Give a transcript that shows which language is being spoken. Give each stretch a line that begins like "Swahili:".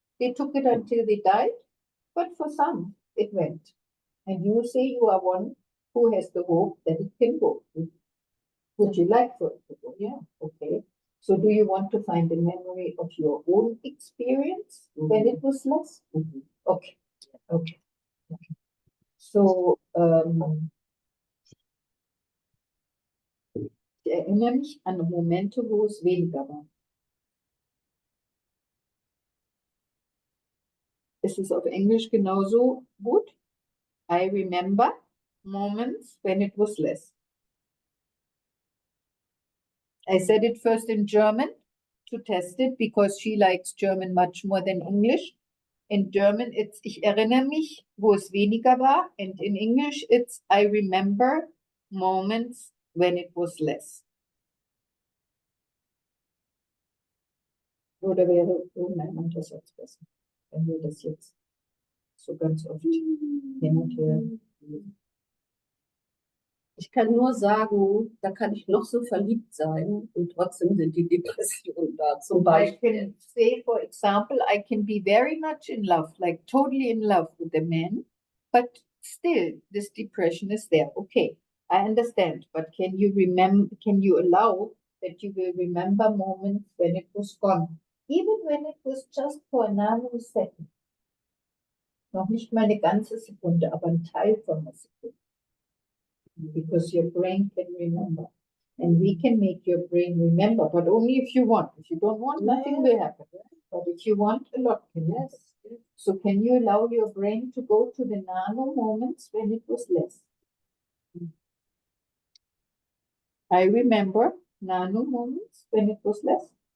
English: They took it until they died, but for some it went. And you say you are one who has the hope that it can go. Would you like for it to go? Yeah, okay. So do you want to find a memory of your own experience when it was less? Okay, okay.
German: So, ich erinnere mich an Momente, wo es weniger war. Ist es auf Englisch genauso gut?
English: I remember moments when it was less. I said it first in German to test it because she likes German much more than English. In German, it's
German: ich erinnere mich, wo es weniger war.
English: And in English, it's I remember moments when it was less.
German: Oder wäre irgendein anderer Satz besser, wenn wir das jetzt so ganz oft hin und her. Ich kann nur sagen, da kann ich noch so verliebt sein und trotzdem sind die Depressionen da. Zum
English: I
German: Beispiel.
English: can say, for example, I can be very much in love, like totally in love with the man, but still this depression is there. Okay, I understand, but can you remember, can you allow that you will remember moments when it was gone, even when it was just for a nanosecond?
German: Noch nicht mal eine ganze Sekunde, aber ein Teil von einer Sekunde.
English: Because your brain can remember. And we can make your brain remember, but only if you want. If you don't want, nothing will happen. But if you want, a lot can happen. So can you allow your brain to go to the nano moments when it was less? I remember nano moments when it was less.